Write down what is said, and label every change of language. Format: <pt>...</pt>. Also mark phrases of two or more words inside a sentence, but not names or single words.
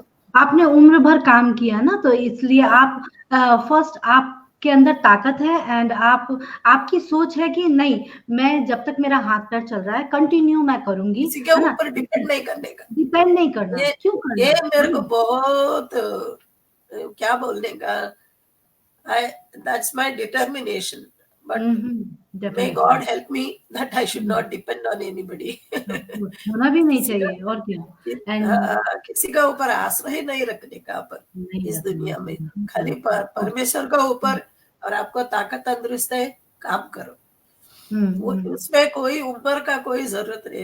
<hi>आपने उम्र भर काम किया ना, तो इसलिए आप फर्स्ट आपके अंदर ताकत है एंड आपकी सोच है कि नहीं, मैं जब तक मेरा हाथ-पैर चल रहा है, कंटिन्यू मैं करूँगी, किसी के है ना? ऊपर डिपेंड नहीं करने का। डिपेंड नहीं करना, ये क्यों ये करना? मेरे को वही। बहुत क्या बोलने का</hi> <en>I that's my determination but हुँ, हुँ, मे</en> <hi>डेफिनिटली।</hi> <en>God help me that I should हुँ, not depend on anybody. of course,</en> <hi>होना भी नहीं किसी का चाहिए और क्या। एंड किसी का ऊपर आश्रय नहीं रखने का अपन नहीं इस रखना दुनिया में। चाहिए, खाली</hi> <en>correct, of course.</en> <hi>परमेश्वर का हुँ, ऊपर और आपको ताकत तंदुरुस्त है, काम करो। हुँ, वो हुँ, उसमें कोई उम्र का कोई ज़रूरत नहीं।</hi>